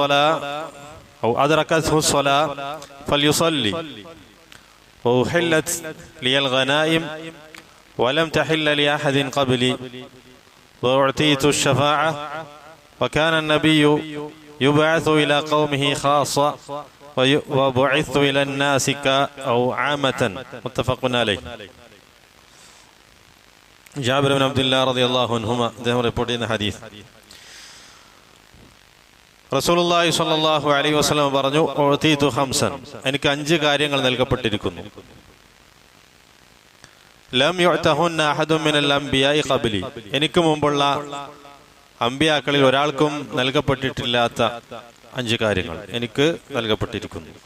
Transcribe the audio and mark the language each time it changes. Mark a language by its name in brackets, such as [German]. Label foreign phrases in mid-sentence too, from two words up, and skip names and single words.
[Arabic] الصلاة فليصلي وأحلت لي الغنائم ولم تحل لأحد قبلي وأعطيت الشفاعة وكان النبي يبعث إلى قومه خاصة وبعثت إلى الناس أو عامة متفق عليه. [Malayalam] ജാബിർ ബിൻ അബ്ദുല്ലാഹ് [Arabic] رضي الله عنهما [Malayalam] അദ്ദേഹം റിപ്പോർട്ട് ചെയ്യുന്ന ഹദീസ്, [Arabic] رسول الله صلى الله عليه وسلم [Malayalam] പറഞ്ഞു, [Arabic] أعطيت خمسا, [Malayalam] എനിക്ക് 5 കാര്യങ്ങൾ നൽകപ്പെട്ടിരിക്കുന്നു. [Arabic] لم يعطهن أحد من الأنبياء قبلي, [Malayalam] എനിക്ക് മുമ്പുള്ള അമ്പിയാക്കളിൽ ഒരാൾക്കും നൽകപ്പെട്ടിട്ടില്ലാത്ത 5 കാര്യങ്ങൾ എനിക്ക് നൽകപ്പെട്ടിരിക്കുന്നു.